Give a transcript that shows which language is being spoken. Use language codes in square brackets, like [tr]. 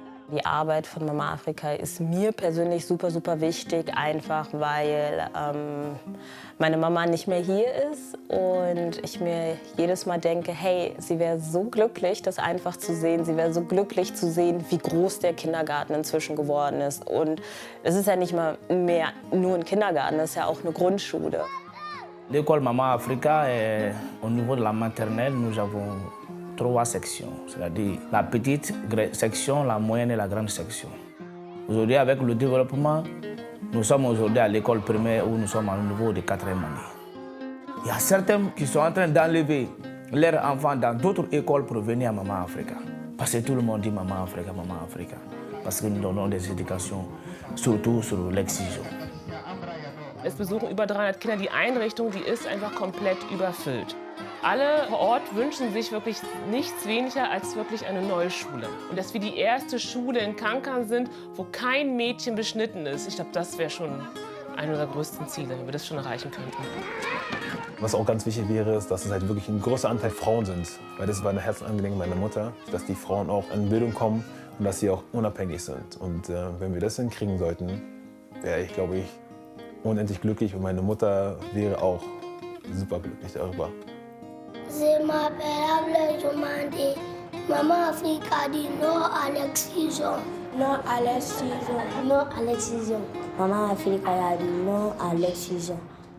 [de] Die Arbeit von Mama Africa ist mir persönlich super, super wichtig, einfach weil meine Mama nicht mehr hier ist und ich mir jedes Mal denke, hey, sie wäre so glücklich, das einfach zu sehen. Sie wäre so glücklich zu sehen, wie groß der Kindergarten inzwischen geworden ist. Und es ist ja nicht mal mehr nur ein Kindergarten, es ist ja auch eine Grundschule. [fr] L'école Mama Africa, au niveau de la maternelle, nous avons 3 sections, c'est-à-dire la petite section, la moyenne et la grande section. Aujourd'hui, avec le développement, nous sommes aujourd'hui à l'école primaire où nous sommes au niveau de 4e année. Il y a certains qui sont en train d'enlever leurs enfants dans d'autres écoles pour venir à Mama Africa. Parce que tout le monde dit Mama Africa, Mama Africa. Parce que nous donnons des éducations, surtout sur l'excision. [de] Es besuchen über 300 Kinder. Die Einrichtung, die ist einfach komplett überfüllt. Alle vor Ort wünschen sich wirklich nichts weniger als wirklich eine neue Schule. Und dass wir die erste Schule in Kankan sind, wo kein Mädchen beschnitten ist, ich glaube, das wäre schon einer unserer größten Ziele, wenn wir das schon erreichen könnten. Was auch ganz wichtig wäre, ist, dass es halt wirklich ein großer Anteil Frauen sind. Weil das war eine Herzensangelegenheit meiner Mutter, dass die Frauen auch in Bildung kommen und dass sie auch unabhängig sind. Und wenn wir das hinkriegen sollten, wäre ich, glaube ich, unendlich glücklich und meine Mutter wäre auch super glücklich darüber. [fr] Je m'appelle Ablaye Jomande. Maman Africa dit non à l'excision. Non à l'excision. Non à l'excision. Maman Africa a dit non à l'excision.